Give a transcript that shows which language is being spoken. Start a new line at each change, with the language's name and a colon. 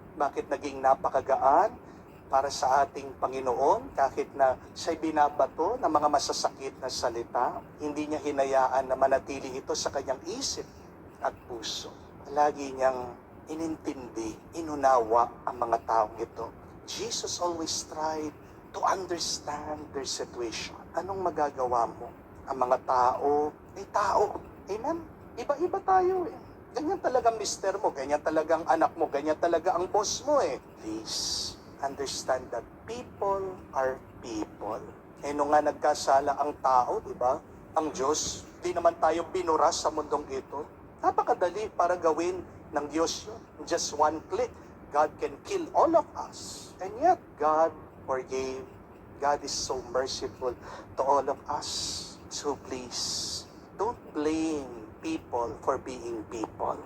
Filipino: Bakit naging napakagaan para sa ating Panginoon kahit na siya'y binabato ng mga masasakit na salita, hindi niya hinayaan na manatili ito sa kanyang isip at puso. Lagi niyang inintindi, inunawa ang mga taong ito.
English: Jesus always tried to understand their situation.
Filipino: Anong magagawa mo? Ang mga tao ay tao. Amen? Iba-iba tayo eh. Ganyan talagang mister mo, ganyan talagang anak mo, ganyan talaga ang boss mo eh.
English: Please, understand that people are people.
Filipino: Eh nung nga nagkasala ang tao, di ba? Ang Diyos, di naman tayo binura sa mundong ito. Napakadali para gawin ng Diyos yun.
English: Just one click, God can kill all of us. And yet, God forgave. God is so merciful to all of us. So please, don't blame people for being people.